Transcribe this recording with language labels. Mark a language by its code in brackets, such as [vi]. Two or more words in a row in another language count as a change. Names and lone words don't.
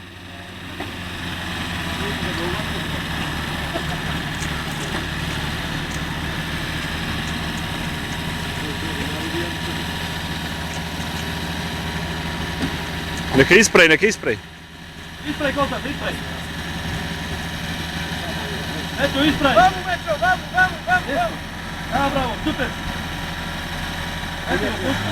[mk] Нека испрај, нека испрај. Испрај колта, испрај. Ето, испрај. Vamo, Metro, vamo, vamo, vamo, vamo. А, браво, супер. Ето, пушка.